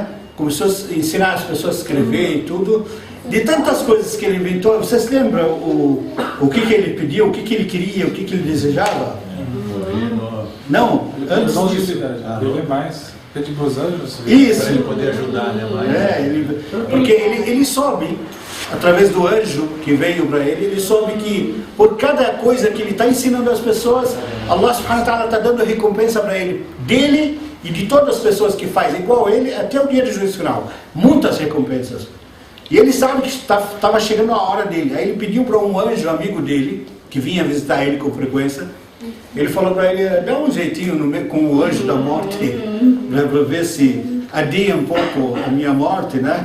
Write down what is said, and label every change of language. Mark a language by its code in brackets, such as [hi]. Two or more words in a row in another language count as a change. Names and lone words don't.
[pt] Começou a ensinar as pessoas a escrever e tudo. De tantas coisas que ele inventou, vocês lembram o que ele pediu, o que ele queria, o que ele desejava? Não, antes disso. Ele mais. Pedir para os anjos. Isso. Para ele poder ajudar, né? Porque ele soube, através do anjo que veio para ele soube que por cada coisa que ele está ensinando as pessoas, [ar] الله سبحانه وتعالى [pt] está dando recompensa para ele, dele e de todas as pessoas que fazem igual ele, até o dia do juízo final. Muitas recompensas. E ele sabe que estava chegando a hora dele. Aí ele pediu para um anjo amigo dele, que vinha visitar ele com frequência. Ele falou para ele, dá um jeitinho com o anjo da morte, para ver se adia um pouco a minha morte, né?